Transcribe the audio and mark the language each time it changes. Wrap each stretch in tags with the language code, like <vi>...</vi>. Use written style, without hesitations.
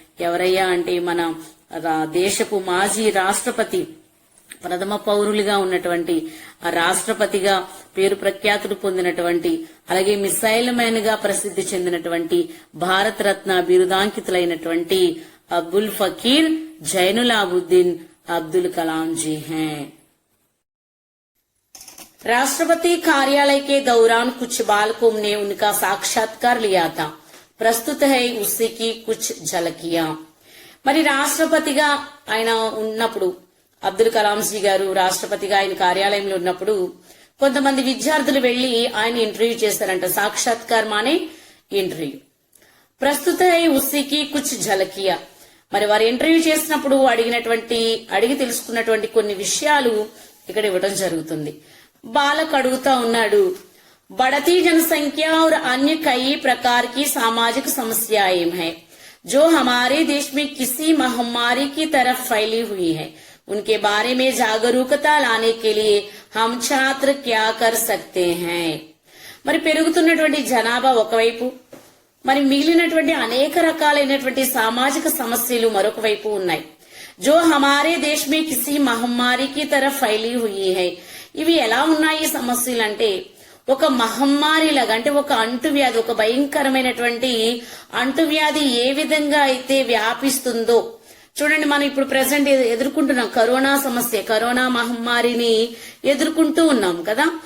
<te>ఎవరయ్యా అంటే మన దేశపు మాజీ రాష్ట్రపతి, ప్రథమ పౌరులుగా ఉన్నటువంటి ఆ రాష్ట్రపతిగా పేరు ప్రఖ్యాతులు పొందినటువంటి, అలాగే మిసైల్ మ్యాన్ గా ప్రసిద్ధి చెందినటువంటి, భారత రత్న బిరుదాంకితులైనటువంటి అబ్దుల్ ఫకీర్ జైనులాబుద్దీన్ అబ్దుల్ కలాం</te> <hi>జీ హై. राष्ट्रपति कार्यालय के दौरान कुछ बालकों ने उनका साक्षात्कार लिया था. प्रस्तुत है उसी की कुछ झलकियां.</hi> <te>మరి రాష్ట్రపతిగా ఆయన ఉన్నప్పుడు, అబ్దుల్ కలాం జీ గారు రాష్ట్రపతిగా ఆయన కార్యాలయంలో ఉన్నప్పుడు కొంతమంది విద్యార్థులు వెళ్లి ఆయన ఇంటర్వ్యూ చేశారంట. సాక్షాత్కార్ మానే ఇంటర్వ్యూ.</te> <hi>ప్రస్తుత హై ఉసీకి కుచ్ ఝలకియా.</hi> <te>మరి వారు ఇంటర్వ్యూ చేసినప్పుడు అడిగి తెలుసుకున్నటువంటి కొన్ని విషయాలు ఇక్కడ ఇవ్వడం జరుగుతుంది. బాలక్ అడుగుతా ఉన్నాడు,</te> <hi>बढ़ती जनसंख्या और अन्य कई प्रकार की सामाजिक समस्याएं हैं जो हमारे देश में किसी महामारी की तरफ फैली हुई है. उनके बारे में जागरूकता लाने के लिए हम छात्र क्या कर सकते हैं.</hi> <te>మరి పెరుగుతున్నటువంటి జనాభా ఒకవైపు, మరి మిగిలినటువంటి అనేక రకాలైనటువంటి సామాజిక సమస్యలు మరొక వైపు ఉన్నాయి.</te> <hi>जो हमारे देश में किसी महामारी की तरफ फैली हुई है.</hi> <te>ఇవి ఎలా ఉన్నాయి సమస్యలు అంటే ఒక మహమ్మారి లాగా, అంటే ఒక అంటువ్యాధి, ఒక భయంకరమైనటువంటి అంటువ్యాధి ఏ విధంగా అయితే వ్యాపిస్తుందో చూడండి. మనం ఇప్పుడు ప్రెసెంట్ ఎదుర్కొంటున్నాం కరోనా సమస్య, కరోనా మహమ్మారిని ఎదుర్కొంటూ ఉన్నాం కదా.</te>